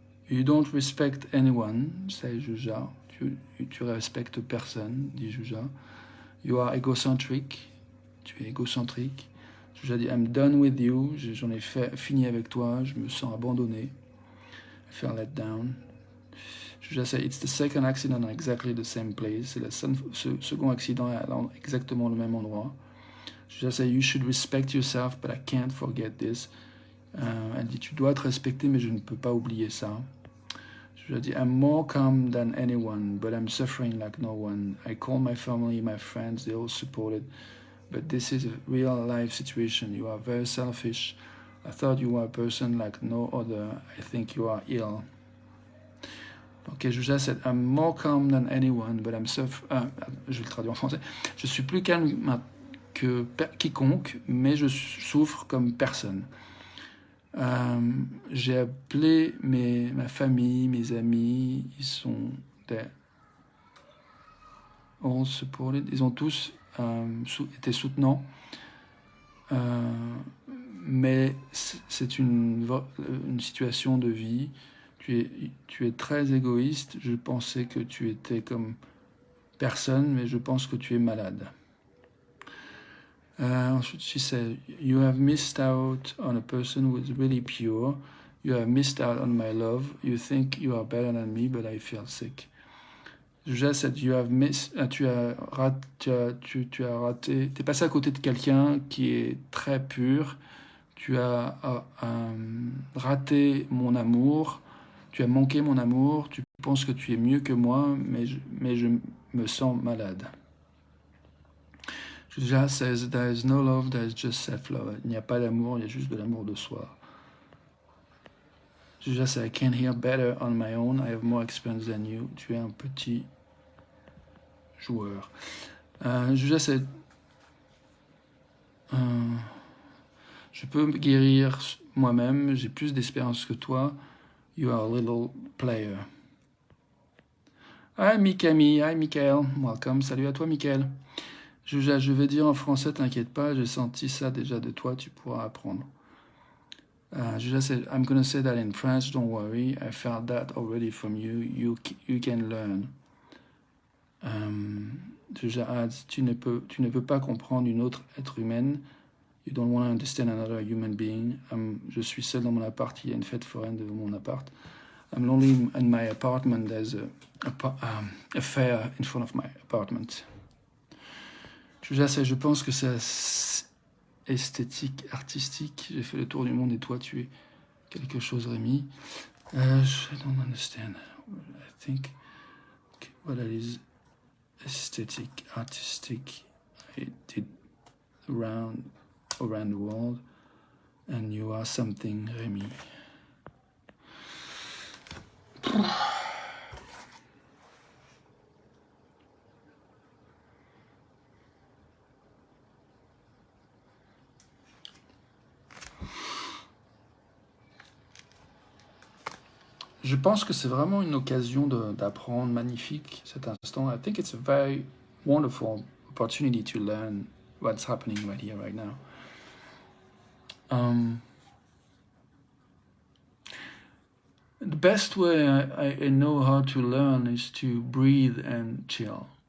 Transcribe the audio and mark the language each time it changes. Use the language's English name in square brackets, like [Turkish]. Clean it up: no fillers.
[English] You don't respect anyone, say Juja. [French] Tu respectes personne, dit Juja. [English] You are egocentric, [French] tu es égocentrique. Juja dit [English] I'm done with you, [French] j'en ai fini avec toi, je me sens abandonné. [English] I feel let down. Juja say it's the second accident at exactly the same place. [French] C'est le second accident à exactement le même endroit. [English] Juja say you should respect yourself, but I can't forget this. [French] Elle dit tu dois te respecter, mais je ne peux pas oublier ça. [English] Juja [French] dit [English] I'm more calm than anyone, but I'm suffering like no one. I call my family, my friends, they all supported. But this is a real life situation. You are very selfish. I thought you were a person like no other. I think you are ill. Ok, Juja said, I'm more calm than anyone, but I'm [French] je vais le traduire en français. Je suis plus calme que quiconque, mais je souffre comme personne. J'ai appelé ma famille, mes amis, ils sont ils ont tous été soutenants, mais c'est une situation de vie. Tu es très égoïste. Je pensais que tu étais comme personne, mais je pense que tu es malade. Ensuite, [English] she said, you have missed out on a person who is really pure. You have missed out on my love. You think you are better than me, but I feel sick. [French] Juja [English] said, [French] tu as raté, t'es passé à côté de quelqu'un qui est très pur. Tu as raté mon amour. Tu as manqué mon amour, tu penses que tu es mieux que moi, mais je me sens malade. [English] Juja says, there is no love, there is just self-love. [French] Il n'y a pas d'amour, il y a juste de l'amour de soi. [English] Juja says, I can hear better on my own, I have more experience than you. [French] Tu es un petit joueur. Juja [English] says, [French] je peux me guérir moi-même, j'ai plus d'expérience que toi. [English] You are a little player. Hi Mikami, hi Michael, welcome, [French] salut à toi [English] Michael. [French] Juja, je vais dire en français, t'inquiète pas, j'ai senti ça déjà de toi, tu pourras apprendre. [English] Juja said, I'm gonna say that in French, don't worry, I felt that already from you, you can learn. [French] Juja [English] adds, [French] tu ne veux pas comprendre une autre être humaine. [English] You don't want to understand another human being. [French] Je suis seul dans mon appart, il y a une fête foraine devant mon appart. [English] I'm lonely in my apartment, there's a fair in front of my apartment. [French] Je pense que c'est esthétique, artistique. J'ai fait le tour du monde et toi, tu es quelque chose, Rémi. [English] I don't understand. I think what it is aesthetic, artistic. I did around the world, and you are something, Rémi. [French] Je pense que c'est vraiment une occasion d'apprendre magnifique cet instant. [English] I think it's a very wonderful opportunity to learn what's happening right here, right now. The best way I know how to learn is to breathe and chill.